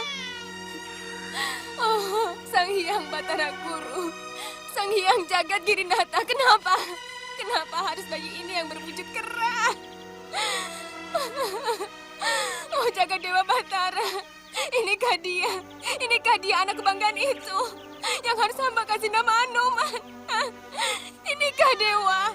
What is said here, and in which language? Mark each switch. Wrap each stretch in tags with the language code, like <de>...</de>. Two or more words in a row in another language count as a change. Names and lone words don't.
<id>Oh, Sang Hyang Batara Guru, Sang Hyang Jagat Girinata, kenapa? Kenapa harus bayi ini yang berwujud kera? Oh, jaga Dewa Batara, inikah dia anak kebanggaan itu yang harus hamba kasih nama Anoman? Inikah Dewa?</id>